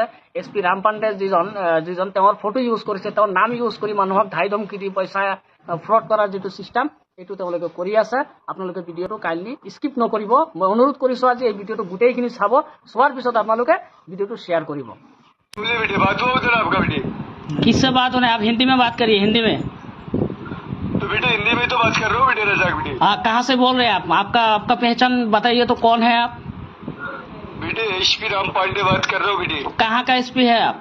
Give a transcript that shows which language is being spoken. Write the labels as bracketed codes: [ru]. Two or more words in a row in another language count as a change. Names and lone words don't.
[as] এছ পি ৰাম পাণ্ডে যিজন তেওঁৰ ফটো ইউজ কৰিছে, তেওঁৰ নাম ইউজ কৰি মানুহক ধাই ধমকি দি পইচা ফ্ৰড কৰাৰ যিটো চিষ্টেম, এইটো তেওঁলোকে কৰি আছে। আপোনালোকে ভিডিঅ'টো [en] kindly skip [as] নকৰিব, মই অনুৰোধ কৰিছো। আজি এই ভিডিঅ'টো গোটেইখিনি চাব, চোৱাৰ পিছত আপোনালোকে ভিডিঅ'টো শ্বেয়াৰ কৰিব। [hi] किससे बात होने? आप हिंदी में बात करिए, हिंदी में। तो बेटा हिंदी में तो बात कर रहा हूँ बेटे, रजाक बेटे। हाँ, कहाँ से बोल रहे हैं आप? आपका पहचान बताइए तो, कौन है आप? बेटे एसपी राम पांडे बात कर रहा हूँ बेटे। कहाँ का एसपी है आप?